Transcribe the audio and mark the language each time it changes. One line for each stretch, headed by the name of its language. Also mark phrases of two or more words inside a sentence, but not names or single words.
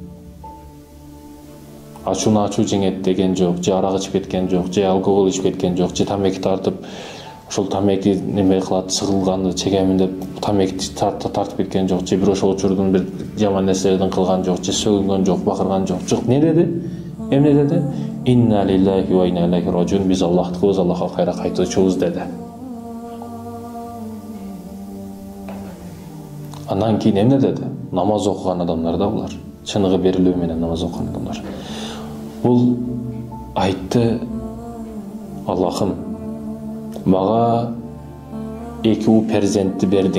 Kyrgyz: Ачууну ачуу жеңет деген жок, же арак ичип кеткен жок, же алкогол ичип кеткен жок, же тамеки тартып, ошол тамеки неме кылат, сыгылганды чегемин деп тамеки тартып кеткен жок, же бир ошол учурдун бир жаман нерселердин кылган жок, же сөгүнгөн жок, бакырган жок. Жок, не деди? Эмне деди?
Arabic: إنا لله وإنا إليه راجعون.
Kyrgyz: Биз Аллахтыкыбыз, Аллахка кайра кайтуучубуз деди. Андан кийин эмне деди? Намаз окуган адамдар да булар. Чыныгы берилүү менен намаз окуган адамдар. Бул айтты: Аллахым, мага 2 uu перзентти бердиң.